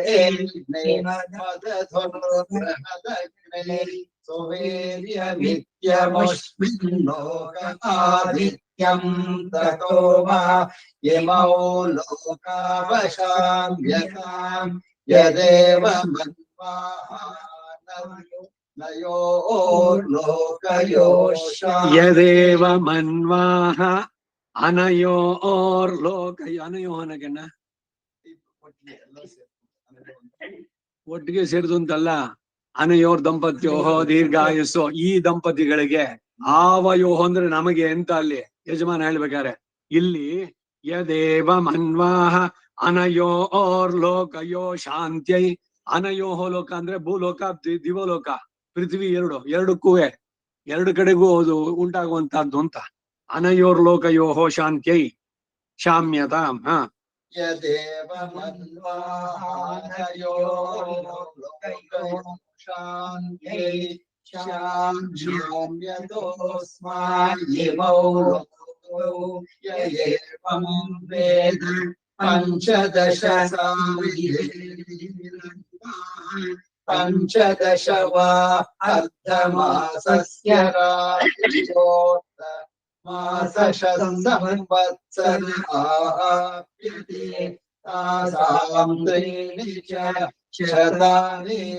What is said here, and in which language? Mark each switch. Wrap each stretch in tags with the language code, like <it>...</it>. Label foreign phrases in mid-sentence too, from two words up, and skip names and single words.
<sa>ಮದಧುರ್ಬೃಹದಗ್ನೇ ಸುವೀರ್ಯಮಿತ್ಯಮುಷ್ಮಿನ್ ಲೋಕ ಆದಿತ್ಯಂ ತತೋ ವಾ ಇಮೌ ಲೋಕಾವಶಾಮ್ಯತಾಂ ಯದೇವ ಮನ್ವಾಹ ಯದೇವ ಮನ್ವಾಹ ಅನಯೋರ್ಲೋಕ.</sa> <kn>ಅನಯೋ ಅನ್ನಗನ್ನ ಒಟ್ಟಿಗೆ ಸೇರಿದು ಅಂತಲ್ಲ.</kn> <sa>ಅನಯೋರ್ ದಂಪತ್ಯೋಹೋ ದೀರ್ಘಾಯುಸ್ಸು,</sa> <kn>ಈ ದಂಪತಿಗಳಿಗೆ. ಆವಯೋಹೋ ಅಂದ್ರೆ ನಮಗೆ ಎಂತ ಅಲ್ಲಿ ಯಜಮಾನ ಹೇಳ್ಬೇಕಾರೆ.</kn> <sa>ಇಲ್ಲಿ ಯದೇವ ಮನ್ವಾಹ ಅನಯೋರ್ ಲೋಕಯೋ ಶಾಂತ್ಯೈ. ಅನಯೋಹೋ ಲೋಕ</sa> <kn>ಅಂದ್ರೆ ಭೂಲೋಕ, ದಿವಲೋಕ, ಪೃಥ್ವಿ, ಎರಡಕ್ಕೂ ಎರಡು ಕಡೆಗೂ ಅದು ಉಂಟಾಗುವಂತಹದ್ದು ಅಂತ.</kn> <sa>ಅನಯೋರ್ ಲೋಕಯೋಹೋ ಶಾಂತ್ಯೈ ಶಾಮ್ಯತಾಂ. ಯದೇವ ಮನ್ವಾಹಾನಯೋ ಲೋಕಯೋ ಶಾಂತ್ಯೈ ಶಾಮ್ಯತೋಸ್ಮಾಯಿಮೌ ಲೋಕೋ ಯಯೇವಂ ವೇದ पञ्चदश पञ्चदश वा अर्धमासस्य रात्रियोक्त मासशतसंवत्सराप्यते तासां त्रीणि च शतानि</sa>